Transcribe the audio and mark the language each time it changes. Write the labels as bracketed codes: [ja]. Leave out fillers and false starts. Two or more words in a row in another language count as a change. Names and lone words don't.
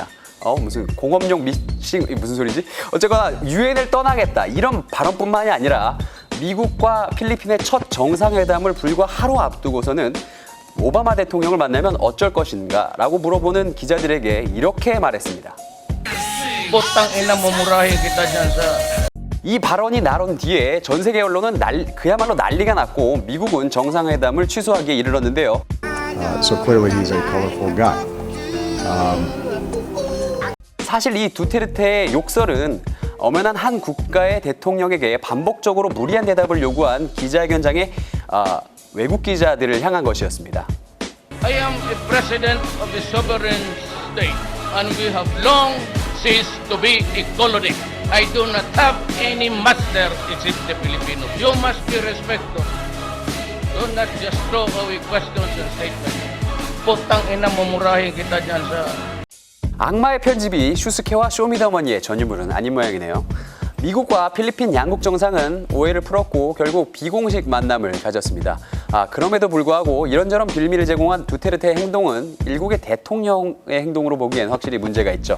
[ko] 무슨 공업용 미싱 무슨 소리지? 어쨌거나 유엔을 떠나겠다 이런 발언뿐만이 아니라 미국과 필리핀의 첫 정상회담을 불과 haru 앞두고서는 오바마 대통령을 만나면 어쩔 것인가 라고 물어보는 기자들에게 이렇게 말했습니다. [tl] Putang ina mo, murahin kita dyan sa... [ko] 이 발언이 나온 뒤에 전 세계 언론은 그야말로 난리가 났고 미국은 정상회담을 취소하기에 이르렀는데요. [en] So clearly he's a colorful guy. [ko] 사실 이 두테르테의 욕설은 엄연한 한 국가의 대통령에게 반복적으로 무리한 대답을 요구한 기자회견장의 외국 기자들을 향한 것이었습니다. [en] I am a president of a sovereign state, and we have long ceased to be a colony. I do not have any master except the Filipinos. You must be respectful. Do not just throw away questions and statements. [tl] Putang ina mo, murahin kita dyan sa... [ko] 악마의 편집이 슈스케와 쇼미더머니의 전유물은 아닌 모양이네요. 미국과 필리핀 양국 정상은 오해를 풀었고 결국 비공식 만남을 가졌습니다. 그럼에도 불구하고 이런저런 빌미를 제공한 두테르테의 행동은 일국의 대통령의 행동으로 보기엔 확실히 문제가 있죠.